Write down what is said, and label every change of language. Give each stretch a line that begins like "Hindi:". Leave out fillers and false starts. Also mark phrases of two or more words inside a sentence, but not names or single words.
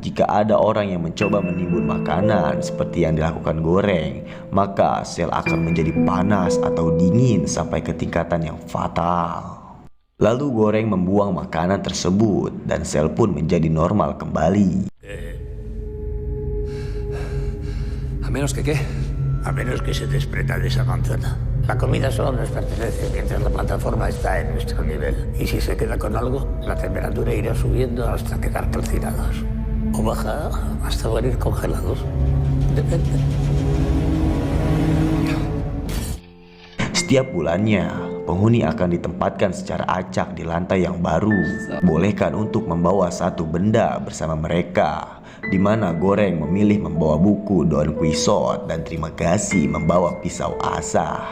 Indonesian: Jika ada orang yang mencoba menimbun makanan seperti yang dilakukan Goreng, maka sel akan menjadi panas atau dingin sampai ke tingkatan yang fatal. Lalu Goreng membuang makanan tersebut dan sel pun menjadi normal kembali.
Spanish: ¿A menos que qué? A menos que se desprenda de esa manzana. La comida solo nos pertenece mientras la plataforma está en nuestro nivel. Y si se queda con algo, la temperatura irá subiendo hasta quedar calcinados. O baja hasta morir congelados. Depende.
Indonesian: Setiap bulannya, penghuni akan ditempatkan secara acak di lantai yang baru. Bolehkan untuk membawa satu benda bersama mereka, di mana Goreng memilih membawa buku Don Quixote dan Terima Kasih membawa pisau asah.